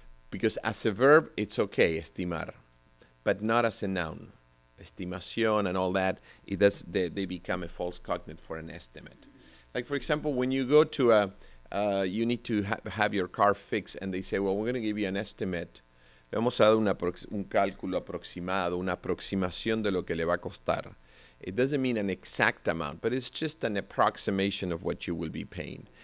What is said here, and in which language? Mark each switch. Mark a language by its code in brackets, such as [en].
[en] Because as a verb, it's okay, estimar, but not as a noun. Estimación and all that, they become a false cognate for an estimate. Like, for example, when you go to you need to have your car fixed, and they say, well, we're going to give you an estimate. [es] Le vamos a dar un cálculo aproximado, una aproximación de lo que le va a costar. [en] It doesn't mean an exact amount, but it's just an approximation of what you will be paying.